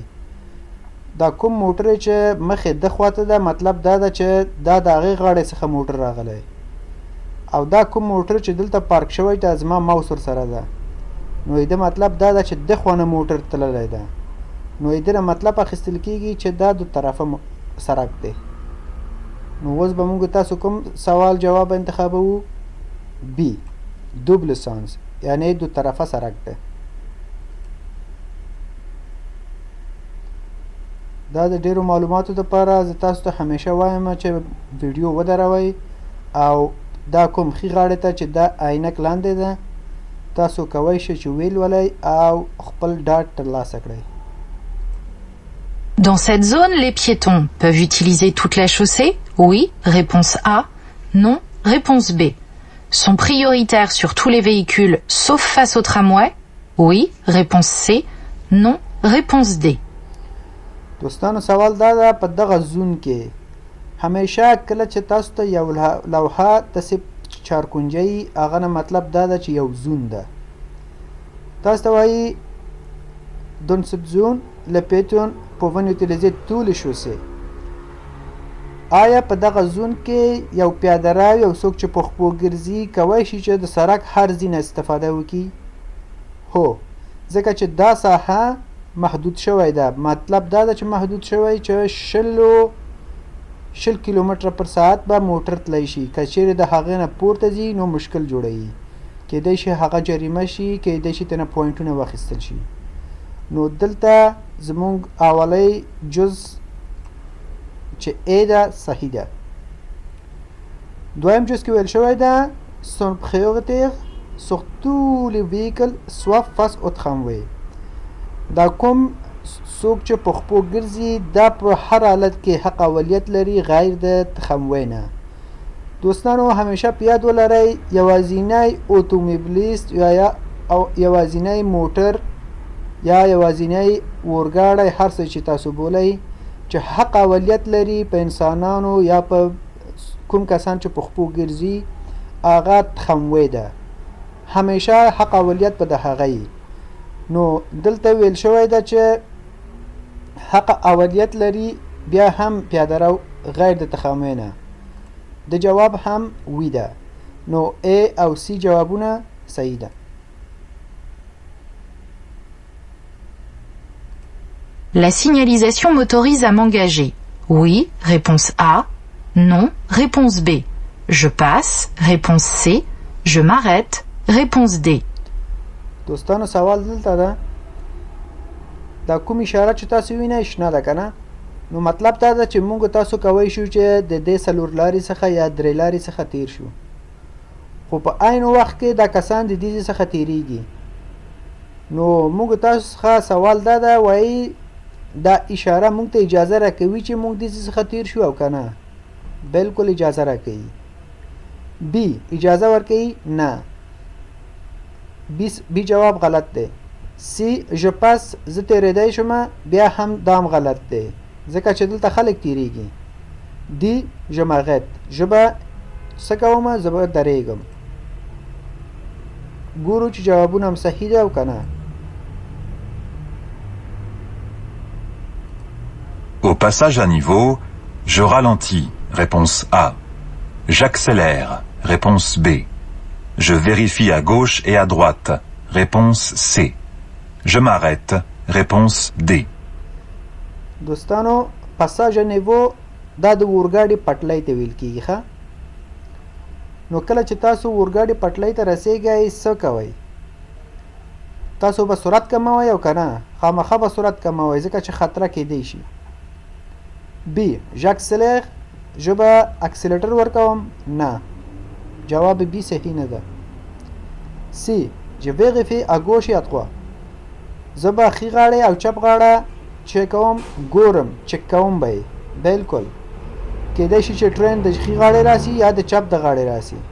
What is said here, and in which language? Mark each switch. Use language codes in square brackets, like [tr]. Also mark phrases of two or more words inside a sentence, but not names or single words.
[ps] دا کوم موټر چې مخې د خواته ده مطلب دا ده چې دا د هغې غاړې څخه موټر راغلی، او دا کوم موټر چې دلته پارک شوی ده زما ماوس ورسره ده نو د مطلب دا ده چې د خوا نه موټر تللی ده. نو د نه مطلب اخیستل کېږي چې دا دو طرفه سړک دی. نو اوس به موږ تاسو کوم سوال جواب انتخابوو؟ بی، [fr] double sens, [ps] یعنی دو طرفه سړک ده. دا د ډیرو معلوماتو دپاره زه تاسو ته همیشه وایم چې ویډیو ودروئ او دا کوم ښي غاړې ته چې دا عینک لاندې ده تاسو کوئ شئ چې ولولئ او خپل ډاډ ترلاسه کړئ. [fr] Dans cette zone, les piétons peuvent utiliser toute la chaussée? Oui, réponse A. Non, réponse B. Sont prioritaires sur tous les véhicules sauf face au tramway? Oui, réponse C. Non, réponse D. [ps] دوستانو سوال دا ده په دغه زون کې همیشه کله چې تاسو ته یو لوحه داسې چارکونجه هغه نه مطلب دا ده چې یو زون ده. تاسو ته وایي [fr] Dans cette zone, les piétons peuvent utiliser tous les chaussées. [ps] آیا په دغه زون کې یو پیاده رو یو څوک چې په خپو ګرځي کولی شي چې د سړک هر ځای نه استفاده وکړي؟ هو، ځکه چې دا ساحه محدود شوی ده. مطلب دا ده چې محدود شوی چې 20 کیلومتره پر ساعت به موټر تلی شي. که چیرې د هغې نه پورته ځي نو مشکل جوړوي. کیدای شي هغه جریمه شي، کیدای شي ترنه پوینټونه واخیستل شي. نو دلته زمونږ اولی جز چې ای ده صحیح ده. دویم جز کې ویل شوی ده [fr] sont prioritaires sur tous les véhicules soit face au tramway. [ps] دا کوم څوک چې په خپو ګرځي دا په هر حالت کې حق اولیت لري غیر د تخموی نه. دوستانو همیشه په یاد ولرئ یوازینی اتومبیلیست یا یوازینی موټر یا یوازینی اورګاډی هر څه چې تاسو بولئ چې حق اولیت لري په انسانانو یا په کوم کسان چې په خپو ګرځي هغه تخموی ده. همیشه حق اولیت په د هغه. نو دلته ویل شوی ده چې حق اولیت لري بیا هم پیاده رو غیر د تخموی نه. د جواب هم وی ده. نو A او C جوابونه صحیح ده. [fr] La signalisation m'autorise à m'engager. Oui, réponse A. Non, réponse B. Je passe, réponse C. Je m'arrête, réponse D. [ps] دوستانو سوال دلته ده دا کوم اشاره چې تاسو وینئ شنه ده که نه؟ نو مطلب دا ده چې موږ تاسو کوی شو چې د دې څلور لارې څخه یا درې لارې څخه تیر شو خو په عین وخت کې دا کسان د دې څخه تیریږي نو موږ تاسو څخه سوال دا ده وایي دا اشاره موږ ته اجازه راکوي چې موږ دې څخه تیر شو او که نه بالکل اجازه راکوي بی اجازه ورکوي نه بی جواب غلط دی سی [fr] je passe [ps] زه تیریدی شم بیا هم دام غلط دی ځکه چې دلته خلک تیریږي دی [fr] je m'arrête [ps] زه به څه کوم زه به درېږم ګورو چې جوابونه هم صحیح دی او که نه [fr] Au passage à niveau, je ralentis. Réponse A. J'accélère. Réponse B. Je vérifie à gauche et à droite. Réponse C. Je m'arrête. Réponse D. [ps] دوستانو [fr] passage niveau [ps] دا د اورګاډي پټلۍ ته ویل کیږي ښه نو کله چې تاسو اورګاډي پټلۍ ته رسیږئ څه کوئ تاسو به سرعت کموئ او که نه خامخا به سرعت کموئ ځکه چې خطره کیدی شي بی [fr] j'accélère [ps] زه به اکسیلیټر ورکوم نه جواب بی صحیح نه ده سی [fr] je vérifie à gauche et à droite [ps] زه به ښي غاړې او چپ غاړه چک کوم ګورم چک کوم به بالکل کیدای شي چې ټرین د ښي غاړې راسي یا د چپ د غاړې راسي